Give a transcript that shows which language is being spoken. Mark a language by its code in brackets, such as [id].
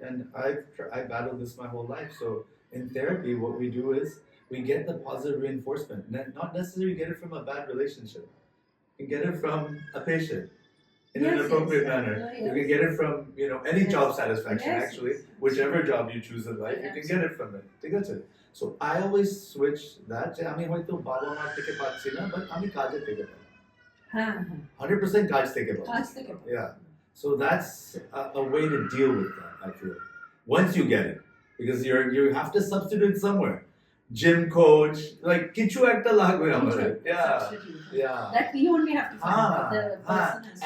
[en] And I've battled this my whole life. So in therapy, what we do is we get the positive reinforcement. Not necessarily get it from a bad relationship. You can get it from a patient in an appropriate manner. Yes. You can get it from any job satisfaction. Yes. Actually, whichever job you choose in life, you can get it from it. That's it. So I always switch that. [bn] আমি হয়তো বাবা মা থেকে পাচ্ছি না, [en] but [bn] আমি কাজে থেকে পাই। 100% কাজ থেকে পাই। [en] Yeah. So that's a way to deal with that, I feel. Once you get it, because you have to substitute somewhere. Gym coach, like [bn] kichu ekta lagbe amader. [en] Yeah. That we only have to find out. The person has